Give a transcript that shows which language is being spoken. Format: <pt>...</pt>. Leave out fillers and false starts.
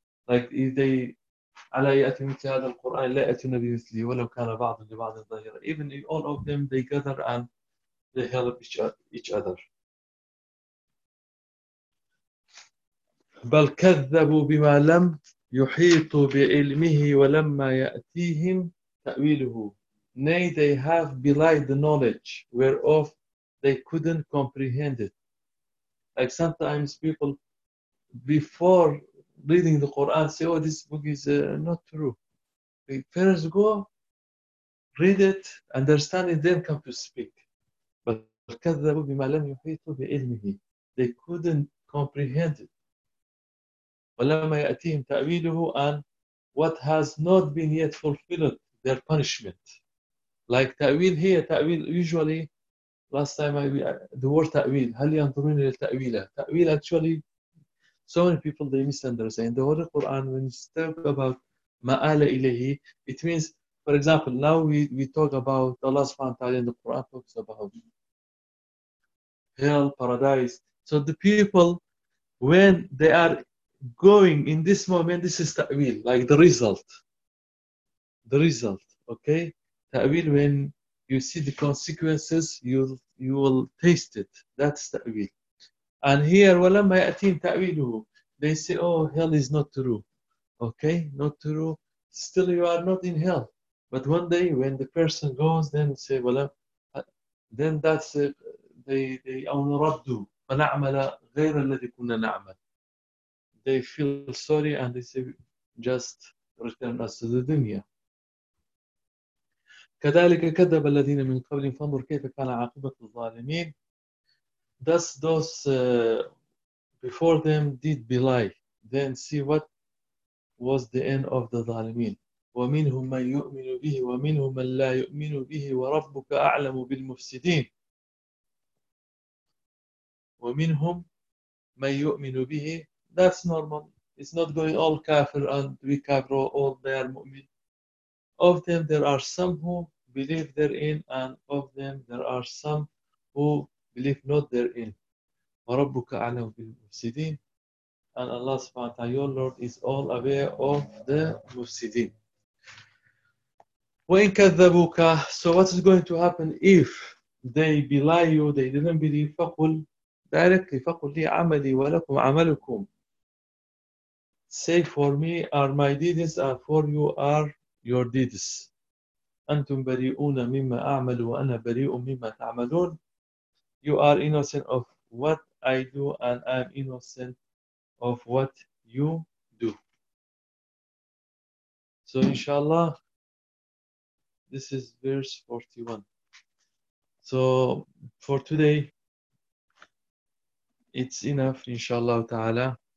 <en>Like if they</en> <ar>عَلَىٰ أَيَّأَتِ مِثْلِ هَذَا الْقُرْآنِ لَا أَتُنَّ بِمِثْلِهِ وَلَوْ كَانَ بَعْضُ لِبَعْضِ الظَّهِرَةِ.</ar> <en>Even if all of them, they gather and they help each other.</en> <ar>بَلْ كَذَّبُوا بِمَا لَمْ يُحِيطُوا بِعِلْمِهِ وَلَمَّا يَأْتِيهِمْ تَأْوِيلُهُ.</ar> <en>Nay, they have belied the knowledge whereof they couldn't comprehend it. Like sometimes people, before reading the Quran, say, oh, this book is not true. They first go, read it, understand it, then come to speak.</en> <ar>But كَذَّبُوا بِمَا لَمْ يُحِيطُوا بِعِلْمِهِ.</ar> <en>They couldn't comprehend it.</en> <ar>وَلَمَّا يَأْتِيهِمْ تَأْوِيلُهُ.</ar> <en>And what has not been yet fulfilled, their punishment. Like ta'wil here, ta'wil usually, last time the word ta'wil,</en> <ar>هل ينظرون إلى التأويل.</ar> <en>Ta'wil actually, so many people they misunderstand. The whole Quran, when you talk about ma'ala ilahi, it means, for example, now we talk about Allah subhanahu wa ta'ala, and the Quran talks about hell, paradise. So the people, when they are going in this moment, this is ta'wil, like the result. The result, okay? Ta'wil, when you see the consequences, you will taste it. That's ta'wil.</en> <ar>And here, وَلَمَّا يَأْتِينَ تَأْوِيلُهُ.</ar> <en>They say, oh, hell is not true. Okay, not true. Still, you are not in hell. But one day, when the person goes, then say, then that's it.</en> <ar>They أَوْنُرَدُّ فَنَعْمَلَ غَيْرَ الَّذِي كُنَّا نَعْمَلَ.</ar> <en>They feel sorry and they say, just return us to the dunya.</en> <ar>كذلك كذب الذين من قبل فانظر كيف كان عاقبة الظالمين.</ar> <en>Thus those before them did belie. Then see what was the end of the ظالمين.</en> <ar>ومنهم من يؤمن به ومنهم من لا يؤمن به وربك أعلم بالمفسدين. ومنهم من يؤمن به</ar> <en>That's normal. It's not going all kafir and we kafir all their mu'min. Of them, there are some who believe therein, and of them, there are some who believe not therein.</en> <ar>وَرَبُّكَ عَلَمُ بِالْمُفْسِدِينَ.</ar> <en>And Allah subhanahu wa ta'ala, your Lord is all aware of the mufsidin.</en> <ar>وَإِنْ كَذَّبُوكَ.</ar> <en>So what is going to happen if they belie you, they didn't believe, فَقُلْ directly,</en> <ar>فَقُلْ لِي عَمَلِي وَلَكُمْ عَمَلُكُمْ.</ar> <en>Say for me are my deeds, and for you are your deeds.</en> <ar>أنتم بريئون مما أعمل وأنا بريء مما تعملون.</ar> <en>You are innocent of what I do, and I am innocent of what you do. So inshallah, this is verse 41. So for today, it's enough inshallah ta'ala.</en>